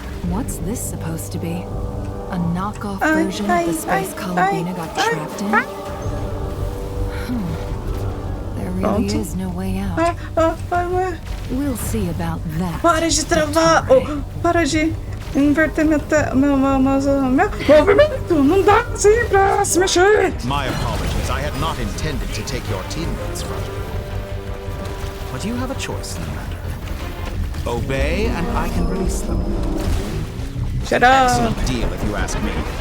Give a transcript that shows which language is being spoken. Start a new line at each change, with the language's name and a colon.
English: What's this supposed to be? A knockoff version of the space Columbina got trapped in? There really is no way out. We'll see about that.
Portuguese: Para de travar! Oh, para de inverter meu movimento! Não dá assim pra se mexer!
English: My apologies. I had not intended to take your teammates from you. But you have a choice in the matter. Obey and I can release them. Shut up! Excellent deal if you ask me.